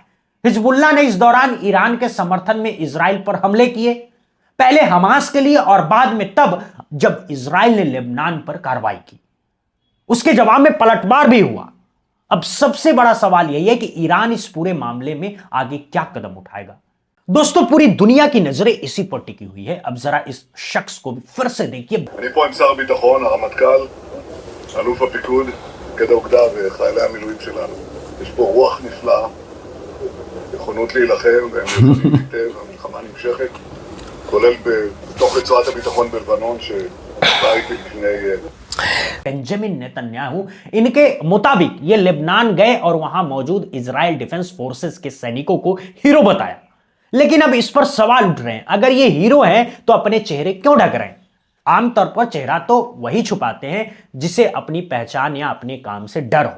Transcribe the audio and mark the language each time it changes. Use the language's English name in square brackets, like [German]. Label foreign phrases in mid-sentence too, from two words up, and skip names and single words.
[Hindi] हिजबुल्लाह ने इस दौरान ईरान के समर्थन में इजराइल पर हमले किए, पहले हमास के लिए और बाद में तब जब इजराइल ने लेबनान पर कार्रवाई की। उसके जवाब में पलटवार भी हुआ। अब सबसे बड़ा सवाल यही है कि ईरान इस पूरे मामले में आगे क्या कदम उठाएगा। दोस्तों, पूरी दुनिया की नजरें इसी पर टिकी हुई है। अब जरा इस शख्स को भी फिर से देखिए। [Hebrew] אני פה עם שר הביטחון, הרמטכ"ל, אלוף הפיקוד, מפקד האוגדה וחיילי המילואים שלנו. יש פה רוח נפלאה, נכונות להילחם, והם נלחמים היטב, המלחמה נמשכת, כולל בתוך רצועת הביטחון בלבנון, שבא איתי לפני... [Hindi] बेंजामिन नेतन्याहू, इनके मुताबिक ये लेबनान गए और वहां मौजूद इजराइल डिफेंस फोर्सेस के सैनिकों को हीरो बताया। लेकिन अब इस पर सवाल उठ रहे हैं, अगर ये हीरो हैं तो अपने चेहरे क्यों ढक रहे हैं? आमतौर पर चेहरा तो वही छुपाते हैं जिसे अपनी पहचान या अपने काम से डर हो।